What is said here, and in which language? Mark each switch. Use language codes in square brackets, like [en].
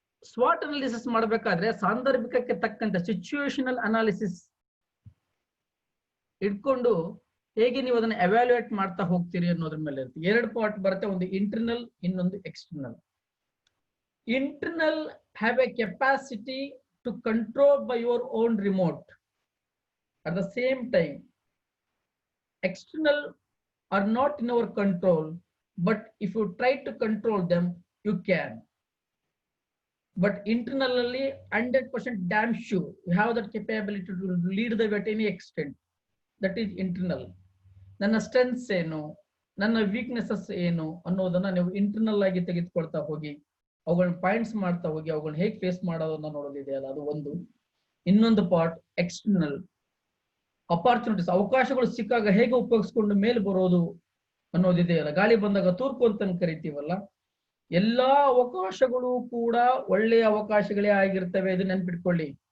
[kn] ಸ್ವಾಟ್ analysis ಮಾಡಬೇಕಾದ್ರೆ ಸಾಂದರ್ಭಿಕಕ್ಕೆ ತಕ್ಕಂತೆ situational analysis ಇಟ್ಕೊಂಡು ಹೇಗೆ ನೀವು ಅದನ್ನ ಎವ್ಯಾಲ್ಯೂಯೇಟ್ ಮಾಡ್ತಾ ಹೋಗ್ತೀರಿ ಅನ್ನೋದ್ರ ಮೇಲೆ ಇರುತ್ತೆ. 2 ಪಾರ್ಟ್ ಬರುತ್ತೆ, ಒಂದು ಇಂಟರ್ನಲ್, ಇನ್ನೊಂದು external. [en] Internal have a capacity to control by your own remote. At the same time, external are not in our control, but if you try to control them, you can. But internally 100% damn sure you have that capability to lead the way at any extent. That is internal. [kn] ನನ್ನ strengths ಏನು, ನನ್ನ weaknesses ಏನು ಅನ್ನೋದನ್ನ ನೀವು internal ಆಗಿ ತೆಗೆದುಕೊಳ್ತಾ ಹೋಗಿ, ಅವುಗಳನ್ನ ಪಾಯಿಂಟ್ಸ್ ಮಾಡ್ತಾ ಹೋಗಿ, ಅವುಗಳನ್ನ ಹೇಗೆ ಫೇಸ್ ಮಾಡೋದನ್ನ ನೋಡೋದಿದೆಯಲ್ಲ, ಅದು ಒಂದು. ಇನ್ನೊಂದು ಪಾರ್ಟ್ ಎಕ್ಸ್ಟರ್ನಲ್ ಅಪಾರ್ಚುನಿಟೀಸ್, ಅವಕಾಶಗಳು ಸಿಕ್ಕಾಗ ಹೇಗೆ ಉಪಯೋಗಿಸ್ಕೊಂಡು ಮೇಲೆ ಬರೋದು ಅನ್ನೋದಿದೆಯಲ್ಲ, ಗಾಳಿ ಬಂದಾಗ ತೂರ್ಪು ಅಂತ ಕರಿತೀವಲ್ಲ, ಎಲ್ಲಾ ಅವಕಾಶಗಳು ಕೂಡ ಒಳ್ಳೆಯ ಅವಕಾಶಗಳೇ ಆಗಿರ್ತವೆ. ಇದು ನೆನ್ಪಿಟ್ಕೊಳ್ಳಿ.